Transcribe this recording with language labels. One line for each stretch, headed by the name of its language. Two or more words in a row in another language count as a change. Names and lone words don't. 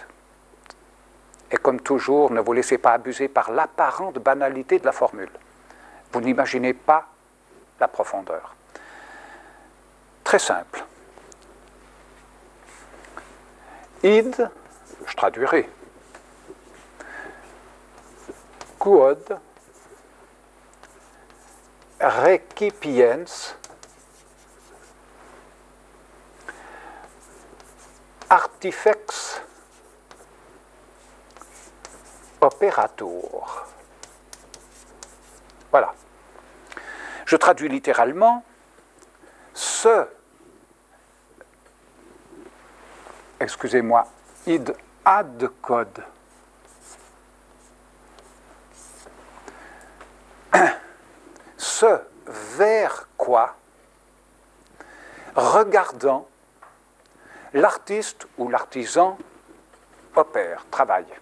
French: Et comme toujours, ne vous laissez pas abuser par l'apparente banalité de la formule. Vous n'imaginez pas la profondeur. Très simple. Id, je traduirai.
Latin: Quod recipiens artifex operator.
French: Voilà. Je traduis littéralement excusez-moi,
Latin: id ad code.
French: Ce vers quoi, regardant, l'artiste ou l'artisan opère, travaille.